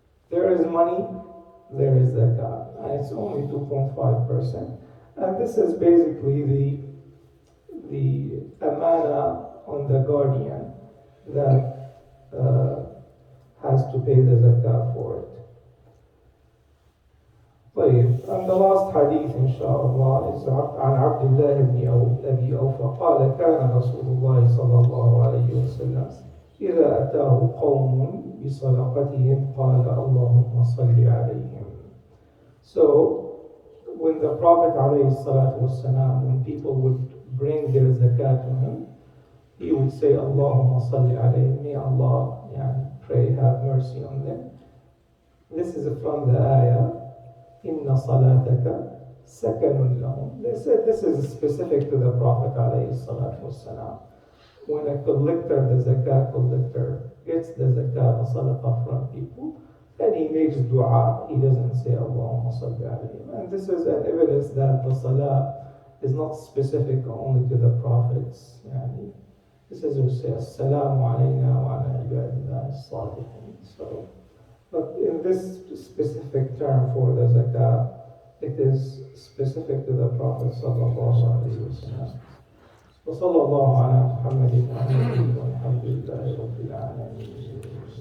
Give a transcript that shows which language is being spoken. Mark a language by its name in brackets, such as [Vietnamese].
[English] There is money, there is zakat, and it's only 2.5%. And this is basically the amana on the guardian that has to pay the zakat for it. [Arabic] طيب, [English] and the last hadith inshallah is [Arabic] عن عبد الله بن أبي أوفى قال كان رسول الله صلى الله عليه وسلم إذا أتاه قوم بصدقتهم قال اللهم صل عليهم. [English] So when the Prophet ﷺ, when people would bring their zakat to him, he would say, Allahumma salli alayhi, may Allah pray, have mercy on them. This is from the ayah, [Arabic] Inna salataka sakanun lahum. [English] They said this is specific to the Prophet ﷺ. When a collector, the zakat collector, gets the zakat, the sadaqah from people, and he makes dua, he doesn't say Allahumma salli alayhi. And this is an evidence that the salah is not specific only to the prophets. This is to say, [Arabic] Assalamu alayna wa ala ibadillah as-salihin. [English] So, but in this specific term for the zakat, it is specific to the Prophet sallallahu alayhi wa sallam. [Arabic] وصلى الله على محمد وعلى آله والحمد لله رب العالمين.